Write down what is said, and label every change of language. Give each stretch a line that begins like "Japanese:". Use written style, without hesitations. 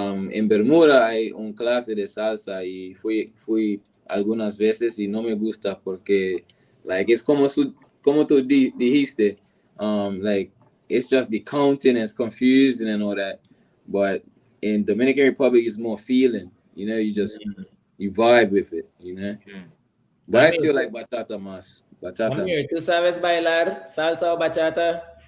Spanish: En Bermuda hay un clase de salsa y fui algunas veces y no me gusta porque es como tú dijiste,
English: it's just the counting, it's confusing and all that. But in Dominican Republic, it's more feeling. You know, you vibe with it, you know. But I still like bachata más.
Spanish: Amir, ¿tú sabes bailar salsa o bachata?